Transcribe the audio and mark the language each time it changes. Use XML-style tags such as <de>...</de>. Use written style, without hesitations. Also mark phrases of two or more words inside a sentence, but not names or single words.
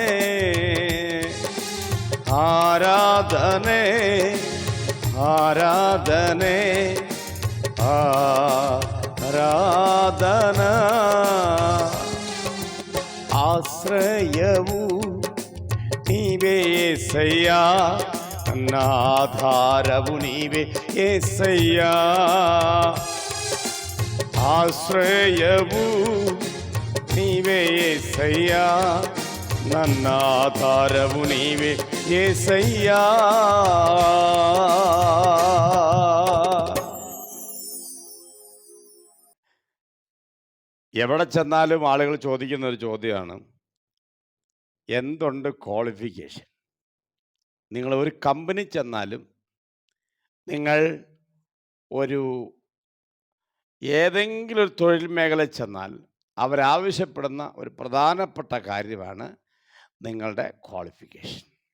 <kn>ಆರಾಧನೆ ಆರಾಧನೆ ಆರಾಧನಾ ಆಶ್ರಯವು ನೀವೇ యేసయ్య ನನ್ನ ಆಧಾರವು ನೀವೇ యేసయ్య ಆಶ್ರಯವು ನೀವೇ యేసయ్య ನನ್ನ ಆಧಾರವು ನೀವೇ యేసయ్య</kn> <ml>എവിടെ ചെന്നാലും ആളുകൾ ചോദിക്കുന്ന ഒരു ചോദ്യമാണ്, എന്തുണ്ട് ക്വാളിഫിക്കേഷൻ? നിങ്ങൾ ഒരു കമ്പനി ചെന്നാലും നിങ്ങൾ ഒരു ഏതെങ്കിലും ഒരു തൊഴിൽ മേഖലയിൽ ചെന്നാൽ അവരാവശ്യപ്പെടുന്ന ഒരു പ്രധാനപ്പെട്ട കാര്യമാണ് നിങ്ങളുടെ ക്വാളിഫിക്കേഷൻ.</ml>